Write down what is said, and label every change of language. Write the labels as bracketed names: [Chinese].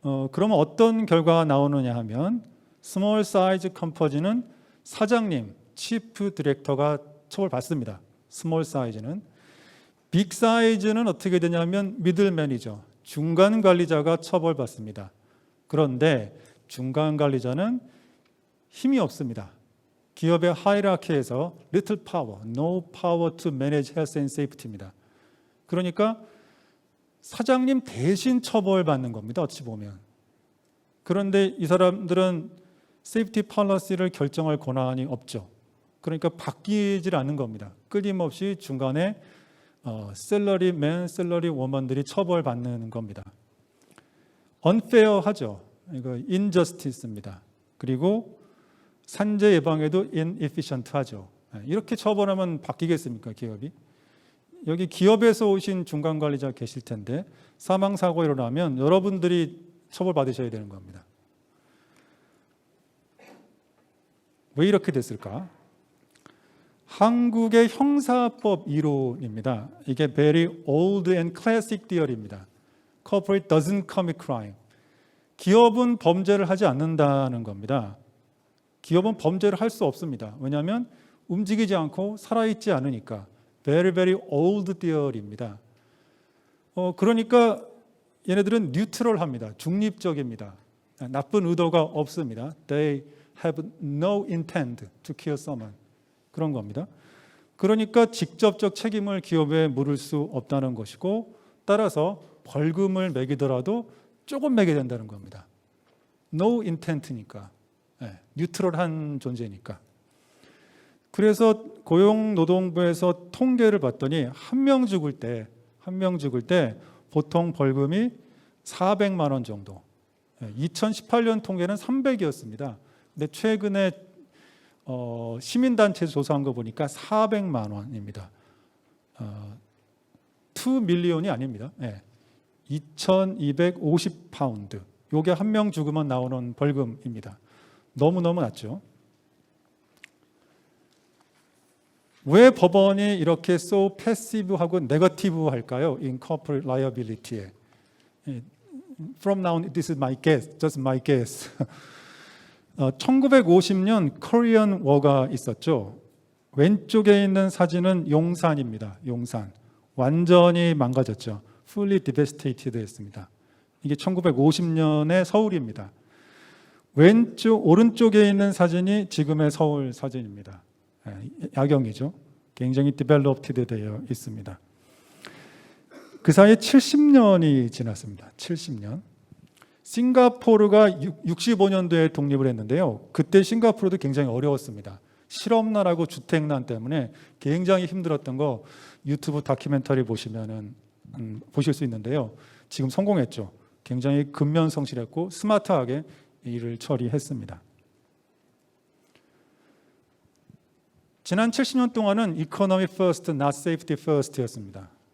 [Korean] 그러면 어떤 결과가 나오느냐 하면 스몰 사이즈 컴퍼니는 사장님, 치프 디렉터가 처벌받습니다. 스몰 사이즈는. 빅 사이즈는 어떻게 되냐면 미들 매니저, 중간 관리자가 처벌받습니다. 그런데 중간 관리자는 힘이 없습니다. 기업의 하이라키에서 [English] little power, no power to manage health and safety [Korean] 입니다. 그러니까 사장님 대신 처벌받는 겁니다. 어찌 보면. 그런데 이 사람들은 세이프티 폴리시를 결정할 권한이 없죠. 그러니까 바뀌질 않는 겁니다. 끊임없이 중간에 셀러리맨, 셀러리워먼들이 처벌받는 겁니다. unfair하죠. 이거 injustice입니다. 그리고 산재 예방에도 inefficient하죠. 이렇게 처벌하면 바뀌겠습니까, 기업이? 여기 기업에서 오신 중간 관리자 계실 텐데 사망 사고 일어나면 여러분들이 처벌받으셔야 되는 겁니다. 왜 이렇게 됐을까? 한국의 형사법 이론입니다. 이게 [English] very old and classic theory [Korean] 입니다. [English] Corporate doesn't commit crime. [Korean] 기업은 범죄를 하지 않는다는 겁니다. 기업은 범죄를 할 수 없습니다. 왜냐하면 움직이지 않고 살아있지 않으니까. [English] Very, very old theory [Korean] 입니다. 그러니까 얘네들은 뉴트럴합니다. 중립적입니다. 나쁜 의도가 없습니다. [English] They have no intent to kill someone. [Korean] 그런 겁니다. 그러니까 직접적 책임을 기업에 물을 수 없다는 것이고 따라서 벌금을 매기더라도 조금 매게 된다는 겁니다. [English] No intent [Korean] 니까. 뉴트럴한 존재니까. 그래서 고용노동부에서 통계를 봤더니 한 명 죽을 때 보통 벌금이 400만 원 정도. 2018년 통계는 300이었습니다. 근데 최근에 시민단체 조사한 거 보니까 400만 원입니다. 2 밀리언이 아닙니다. 2,250파운드. 이게 한 명 죽으면 나오는 벌금입니다. 너무너무 낮죠. 왜 법원이 이렇게 [English] so passive [Korean] 하고 [English] negative [Korean] 할까요? [English] In corporate liability [Korean] 에. [English] From now on, this is my guess, just my guess. [Korean] 1950년 코리안 워가 있었죠. 왼쪽에 있는 사진은 용산입니다. 용산. 완전히 망가졌죠. [English] Fully devastated [Korean] 했습니다. 이게 1950년의 서울입니다. 오른쪽에 있는 사진이 지금의 서울 사진입니다. 야경이죠. 굉장히 디벨롭티드 되어 있습니다. 그 사이에 70년이 지났습니다. 70년. 싱가포르가 65년도에 독립을 했는데요. 그때 싱가포르도 굉장히 어려웠습니다. 실업난하고 주택난 때문에 굉장히 힘들었던 거 유튜브 다큐멘터리 보시면은 보실 수 있는데요. 지금 성공했죠. 굉장히 근면성실했고 스마트하게 일을 처리했습니다. 지난 70년 동안은 [English] economy first, not safety first [Korean] 였습니다.